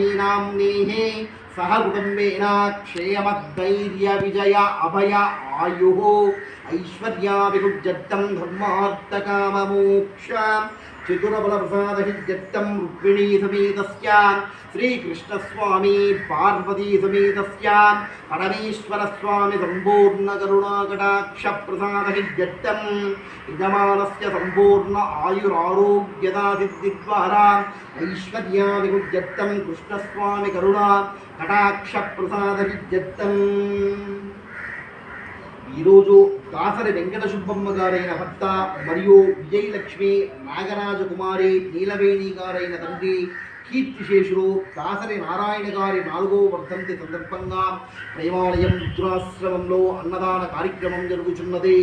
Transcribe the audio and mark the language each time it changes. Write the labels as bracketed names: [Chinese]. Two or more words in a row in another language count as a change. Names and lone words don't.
[Sanskrit] नाम्नीः सह कुटुम्बेन क्षेमधैर्य विजय अभय आयुः ऐश्वर्याभिवृद्ध्यर्थं धर्मार्थकाममोक्ष चतुरबलप्रसादहित्यर्थं रुक्मिणी समेतस्य श्रीकृष्णस्वामी पार्वती समेतस्य परमेश्वरस्वामी सम्पूर्णकरुणाकटाक्षप्रसादहित्यर्थं यजमानस्य सम्पूर्ण आयुरारोग्यदासिद्धिद्वारा ऐश्वर्याभिवृद्ध्यर्थं कृष्णस्वामी करुणा కటాక్షప్రసాదవిద్యత్తం. [Telugu] ఈరోజు దాసరి వెంకట సుబ్బమ్మ గారైన భర్త మరియు విజయలక్ష్మి నాగరాజకుమారి నీలవేణి గారైన తండ్రి కీర్తిశేషులు దాసరి నారాయణ గారి 4వ వర్ధంతి సందర్భంగా ప్రేమాలయం రుద్రాశ్రమంలో అన్నదాన కార్యక్రమం జరుగుతున్నది.